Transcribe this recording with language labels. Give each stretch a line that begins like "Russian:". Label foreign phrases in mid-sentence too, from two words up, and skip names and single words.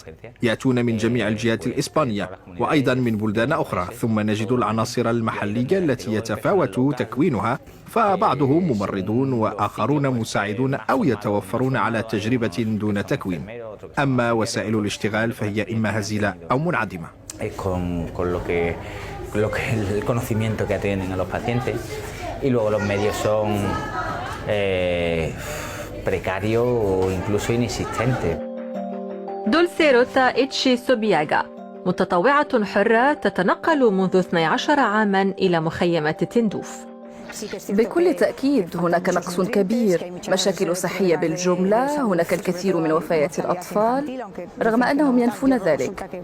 Arabic: يأتون من جميع الجهات الإسبانية وأيضا من بلدان أخرى. ثم نجد العناصر المحلية التي يتفاوت تكوينها، فبعضهم ممرضون وآخرون مساعدون أو يتوفرون على تجربة دون تكوين. أما وسائل الاشتغال فهي إما هزيلة أو منعدمة.
Spanish: Y luego los medios son precarios o incluso inexistentes.
Arabic: دولسي روتا إتشي سوبياغا متطوعة حرة تتنقل منذ 12 عاماً إلى مخيمات تندوف. بكل تأكيد هناك نقص كبير، مشاكل صحية بالجملة، هناك الكثير من وفيات الأطفال رغم أنهم ينفون ذلك.